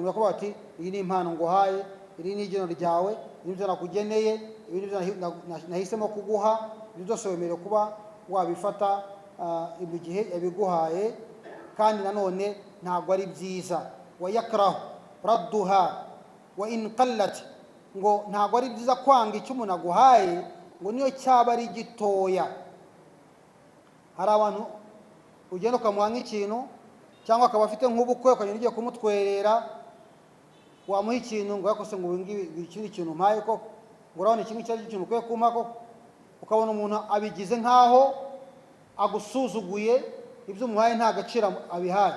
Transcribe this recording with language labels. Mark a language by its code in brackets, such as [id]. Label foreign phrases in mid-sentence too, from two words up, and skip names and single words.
[rw] umuntu yakuba ati iyi ni impano nguhaye, iri ni igeno ryawe, ibi byo nakugeneye, ibi byo nahisemo kuguha, ibi byose wemerewe kuba wabifata mu gihe yabiguhaye, kandi nanone ntabwo ari byiza. [ar] ويكره ردها وإن قلت, [rw] ngo ntabwo ari byiza kwanga icyo umuntu aguhaye ngo niyo cyaba ari gitoya. hari abantu ugenda ukamuha nk'ikintu, cyangwa akaba afite nk'ubukwe ukagenda ugiye kumutwerera, wamuha ikintu ngo yakose ngo ikindi kintu mpaye ko ngo urabona iki ngiki ari ikintu ukwiye kumpa ko, ukabona umuntu abigize nk'aho agusuzuguye, ibyo umuhaye nta gaciro abihaye.